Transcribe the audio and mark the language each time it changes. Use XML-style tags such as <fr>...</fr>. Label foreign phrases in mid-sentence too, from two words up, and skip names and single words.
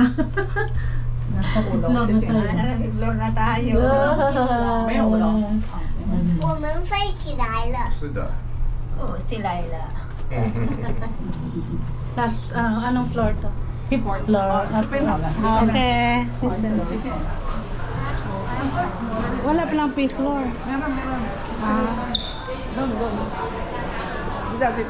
<tl>Nasa floor na tayo. Nasa floor na tayo.</tl> <zh>没有了。我们飞起来了。是的。</zh> <tl>Oh, si Laila. Last, anong floor to?</tl> <en>Fourth Floor. Okay.</en> <tl>Wala palang fifth floor. meron, meron. Doon, doon. Dito.</tl>